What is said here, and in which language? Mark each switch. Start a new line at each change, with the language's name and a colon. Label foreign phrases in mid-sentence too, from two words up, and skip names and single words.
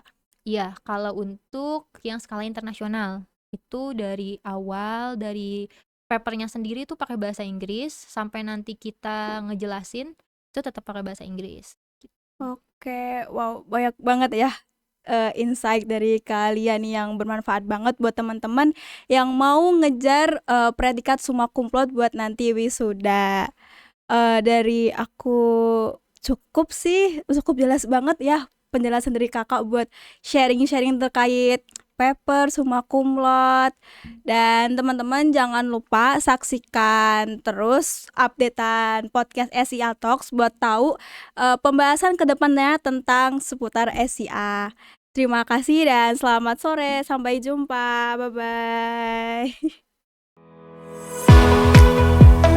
Indonesian: Iya, kalau untuk yang skala internasional, itu dari awal, dari papernya sendiri itu pakai bahasa Inggris, sampai nanti kita ngejelasin, itu tetap pakai bahasa Inggris. Oke, wow, banyak banget ya insight dari kalian yang bermanfaat banget buat teman-teman yang mau ngejar predikat
Latin: summa cum laude
Indonesian: buat nanti wisuda. Dari aku cukup sih, cukup jelas banget ya penjelasan dari Kakak buat sharing-sharing terkait paper
Latin: summa cum laude.
Indonesian: Dan teman-teman jangan lupa saksikan terus updatean podcast SIA Talks buat tahu pembahasan kedepannya tentang seputar SIA. Terima kasih dan selamat sore, sampai jumpa,
English: bye bye.